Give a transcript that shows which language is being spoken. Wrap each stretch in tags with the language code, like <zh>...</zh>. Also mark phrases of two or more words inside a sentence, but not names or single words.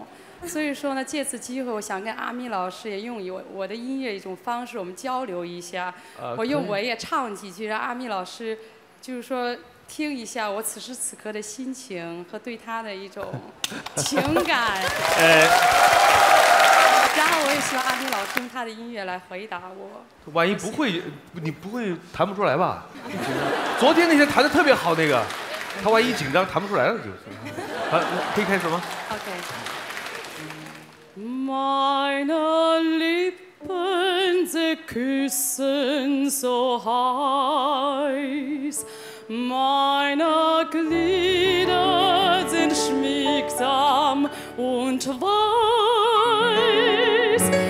<zh>所以说呢，借此机会，我想跟阿咪老师也用我的音乐一种方式，我们交流一下。我也唱几句，让阿咪老师，就是说听一下我此时此刻的心情和对他的一种情感。然后我也希望阿斌老师用他的音乐来回答我。万一不会，你不会弹不出来吧？昨天那些弹的特别好那个，他万一紧张弹不出来了就是。好，可以开始吗</zh> <de>？OK。Meine Lippen, sie küssen so heiß, meine Glieder sind schmiegsam und weiß.</de>